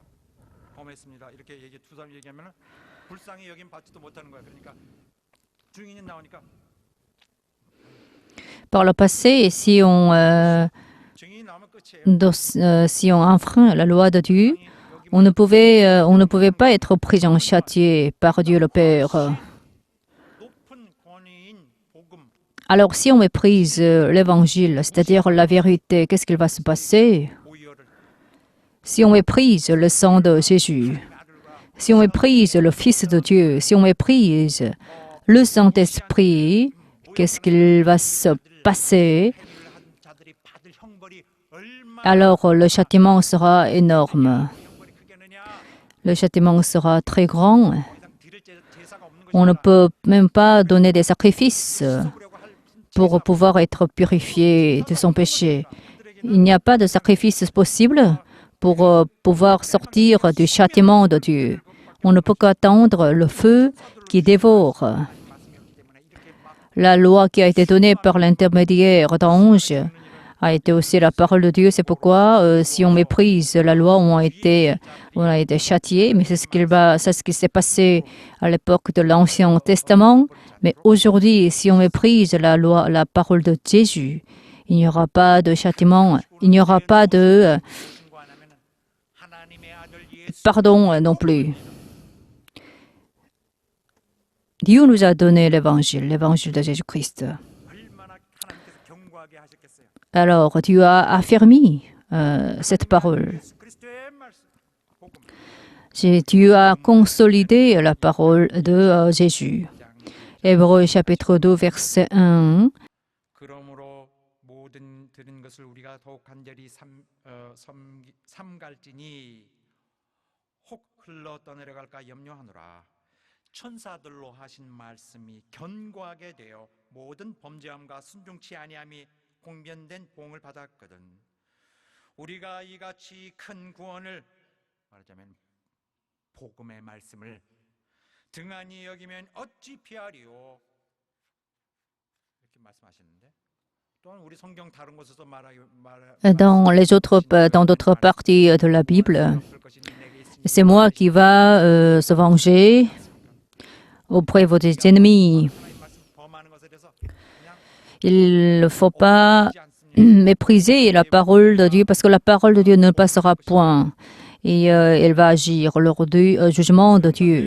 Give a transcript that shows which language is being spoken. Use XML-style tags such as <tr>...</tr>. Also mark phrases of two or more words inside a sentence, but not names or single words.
<ko>범했습니다. 이렇게 두 사람 얘기하면은 불쌍히 여김 받지도 못하는 거예요. 그러니까 증인이 나오니까</ko> <fr>Par le passé, si</fr> <ko>증인이 나오면 끝이에요.</ko> <fr>si on enfreint la loi de Dieu, on ne pouvait pas être pris en châtié par Dieu le Père.</fr> <ko>높은 권위인 복음</ko> <fr>Alors, si on méprise l'Évangile, c'est-à-dire la vérité, qu'est-ce qu'il va se passer?</fr> <ko>보혈을</ko> <fr>Si on méprise le sang de Jésus, si on méprise le Fils de Dieu, si on méprise le Saint-Esprit, qu'est-ce qu'il va se passer?</fr> <ko>행위를 한 자들이 받을 형벌이 얼마나</ko> <fr>Alors, le châtiment sera énorme.</fr> <ko>형벌이 크겠느냐?</ko> <fr>Le châtiment sera très grand.</fr> <ko>더 이상 드릴 제사가 없는</ko> <fr>On ne</fr> <ko>것이다.</ko> <fr>peut même pas donner des sacrifices</fr> <ko>썩으려고 할</ko> <fr>pour pouvoir être purifié de son péché. Il n'y a pas de sacrifice possible pour pouvoir sortir du châtiment de Dieu. On ne peut qu'attendre le feu qui dévore. La loi qui a été donnée par l'intermédiaire d'anges a été aussi la parole de Dieu. C'est pourquoi, si on méprise la loi, on a été châtié. Mais c'est ce qui s'est passé à l'époque de l'Ancien Testament. Mais aujourd'hui, si on méprise la loi, la parole de Jésus, il n'y aura pas de châtiment, il n'y aura pas de</fr> <ko>신고 안 하면은 하나님의 아들 예수</ko> <fr>pardon non plus. Dieu nous a donné l'évangile de Jésus-Christ.</fr> <ko>얼마나 하나님께서 경고하게 하셨겠어요.</ko> <fr>Alors, Dieu a affermi cette parole.</fr> <ko>예수 그리스도의 말씀 복음</ko> <fr>Dieu a consolidé la parole de Jésus. Hébreux chapitre 2, verset 1.</fr> <ko>그러므로 모든 들은 것을 우리가 더욱 간절히 삼갈지니 혹 흘러 떠내려갈까 염려하노라. 천사들로 하신 말씀이 견고하게 되어 모든 범죄함과 순종치 아니함이 공변된 보응을 받았거든. 우리가 이같이 큰 구원을 말하자면 복음의 말씀을 등한히 여기면 어찌 피하리요? 이렇게 말씀하시는데 또한 우리 성경 다른 곳에서</ko> <fr>Dans d'autres parties de la Bible, c'est moi qui va se venger auprès de vos ennemis. Il ne faut pas mépriser la parole de Dieu parce que la parole de Dieu ne passera point et elle va agir lors du jugement de Dieu.</fr>